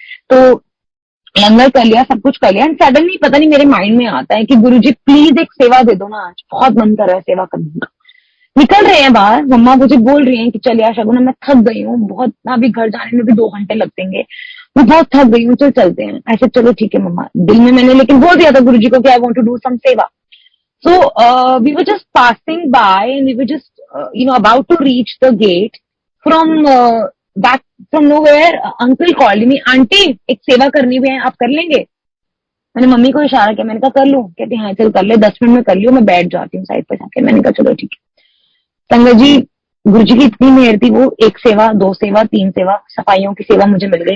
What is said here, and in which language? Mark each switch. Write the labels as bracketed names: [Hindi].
[Hindi] तो लंगर कर लिया, सब कुछ कर लिया, एंड सडनली पता नहीं मेरे माइंड में आता है कि गुरुजी प्लीज एक सेवा दे दो ना, आज बहुत मन कर रहा है सेवा करने का। निकल रहे हैं बाहर, मम्मा मुझे बोल रही हैं कि चल यार शगुन, मैं थक गई हूँ बहुत, अभी घर जाने में भी 2 घंटे लग देंगे, मैं बहुत थक गई हूँ, चल चलते हैं। ऐसे चलो ठीक है मम्मा। दिल में मैंने लेकिन बोल दिया था गुरुजी को कि [English] I want to do some seva. So we were just passing by and we were just about to reach the gate. From back from nowhere, uncle called me, [Hindi] aunty एक सेवा करनी हुई है, आप कर लेंगे? मैंने मम्मी को इशारा किया, मैंने कहा कर लूं? कहते हाँ चल कर ले, 10 मिनट में कर लियो, मैं बैठ जाती हूँ साइड पे जाके। मैंने कहा चलो ठीक है। संगत जी, गुरु जी की इतनी मेहर थी, वो 1 सेवा 2 सेवा 3 सेवा सफाइयों की सेवा मुझे मिल गई।